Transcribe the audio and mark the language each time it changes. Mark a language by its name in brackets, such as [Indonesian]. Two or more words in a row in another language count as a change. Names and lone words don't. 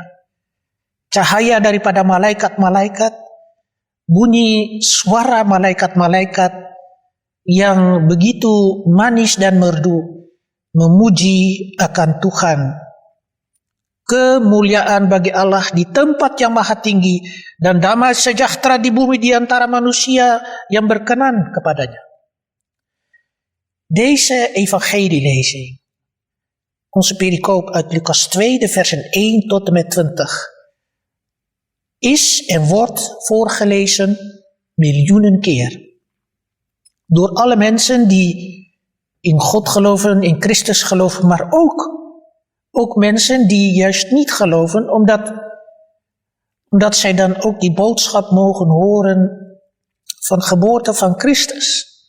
[Indonesian] Cahaya daripada malaikat-malaikat, bunyi suara malaikat-malaikat yang begitu manis dan merdu memuji akan Tuhan. Kemuliaan bagi Allah di tempat yang maha tinggi dan damai sejahtera di bumi di antara manusia yang berkenan kepadanya. [Dutch] Deze evangelielezing, onze pericoop uit Lucas 2, de versen 1 tot en met 20, is en wordt voorgelezen miljoenen keer. Door alle mensen die in God geloven, in Christus geloven, maar ook mensen die juist niet geloven, omdat zij dan ook die boodschap mogen horen van geboorte van Christus.